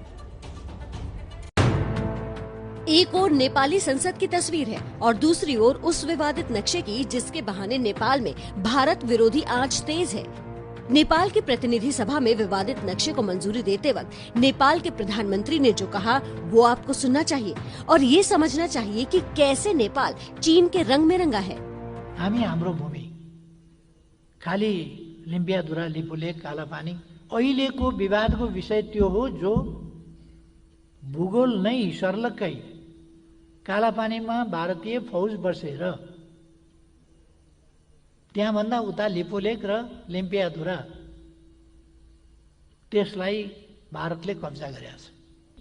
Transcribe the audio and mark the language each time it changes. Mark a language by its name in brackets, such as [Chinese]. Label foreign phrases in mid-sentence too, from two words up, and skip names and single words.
[Hindi] एक ओर नेपाली संसद की तस्वीर है और दूसरी ओर उस विवादित नक्शे की जिसके बहाने नेपाल में भारत विरोधी आंच तेज है। नेपाल की प्रतिनिधि सभा में विवादित नक्शे को मंजूरी देते वक्त नेपाल के प्रधानमंत्री ने जो कहा वो आपको सुनना चाहिए और ये समझना चाहिए कि कैसे नेपाल चीन के रंग में रंगा है। [Nepali] हामी हाम्रो भूमि खाली लिम्पियाधुरा, लिपुलेक, कालापानी अहिलेको विवादको विषय त्यो हो जो भूगोल नै सर्लक्कै कालापानीमा भारतीय फौज बसेर त्यहाँभन्दा उता लिपुलेक र लिम्पियाधुरा त्यसलाई भारतले कब्जा गरेको छ।